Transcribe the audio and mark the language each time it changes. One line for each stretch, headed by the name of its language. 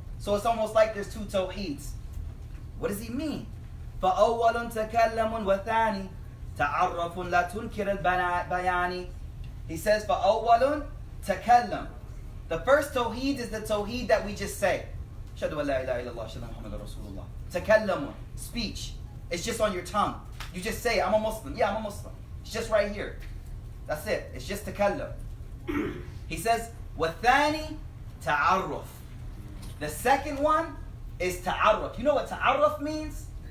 English: So it's almost like there's two Tawheeds. What does he mean?
Arabic: فَأَوَّلٌ تَكَلَّمٌ وَثَانِ تعرف لا تنكر البيان.
English: He says,
Arabic: فأول تكلم.
English: The first tawheed is the tawheed that we just say.
Arabic: أشهد أن لا إله إلا الله أشهد أن محمد رسول الله. تكلم, speech.
English: It's just on your tongue. You just say, I'm a Muslim. Yeah, I'm a Muslim. It's just right here. That's it. It's just تكلم. He says,
Arabic: والثاني تعرف.
English: The second one is ta'arruf. You know what ta'arruf means?